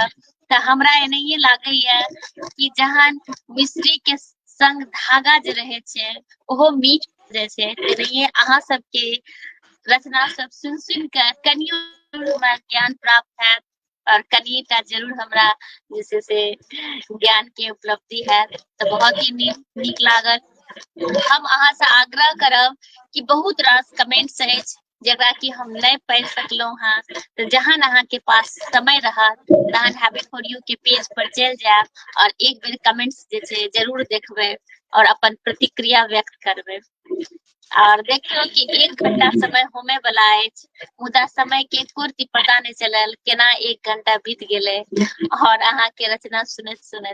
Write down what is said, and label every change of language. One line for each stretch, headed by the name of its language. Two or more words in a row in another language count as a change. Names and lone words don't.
Maithili: तऽ हमरा एनाहिये लागैया कि जहन मिस्री के संग धागा जे रहे छै, ओहो मीठ जाय छै, तेनाहिये अहाँ सबके रचना सब सुन के कनियो हमरा ज्ञान प्राप्त हैत, और कनिटा जरूर हमरा जे छै से ज्ञान के उपलब्धि हैत, तऽ बहुत ही नीक लागल। हम अहाँ से आग्रह करब कि बहुत रास कमेंट्स अछि जेकरा कि हम नहीं पढ़ि सकलौं हैं, तो जहन अहाँ के पास समय रहत तहन हैबिट फॉर यू के पेज पर चलि जायब, और एक बेर कमेंट्स जे छै जरूर देखबै, और अपन प्रतिक्रिया व्यक्त करबै। और देखियौ कि 1 घंटा समय होमे वाला अछि, मुदा समय के कुर्ती पता नहीं चलल, केना 1 घंटा बीत गेलै, और अहाँ के रचना सुनैत सुनैत।